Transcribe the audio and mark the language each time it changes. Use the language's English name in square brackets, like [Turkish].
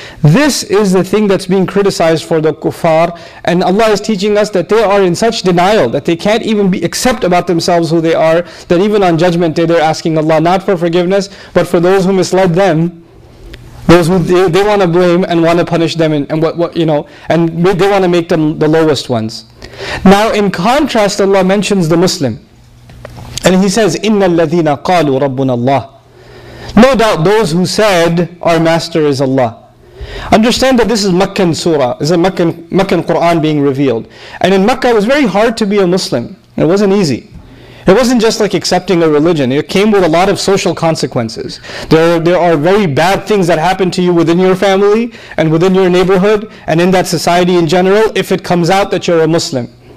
[English] This is the thing that's being criticized for the kuffar, and Allah is teaching us that they are in such denial that they can't even accept about themselves who they are, that even on Judgment Day they're asking Allah not for forgiveness, but for those who misled them, those who they want to blame and want to punish them, and they want to make them the lowest ones. Now in contrast, Allah mentions the Muslim. And He says, [Arabic] إِنَّ الَّذِينَ قَالُوا رَبُّنَا اللَّهِ. [English] No doubt those who said, our master is Allah. Understand that this is Meccan surah, it's a Meccan Quran being revealed. And in Mecca it was very hard to be a Muslim. It wasn't easy. It wasn't just like accepting a religion. It came with a lot of social consequences. There are very bad things that happen to you within your family and within your neighborhood and in that society in general if it comes out that you're a Muslim.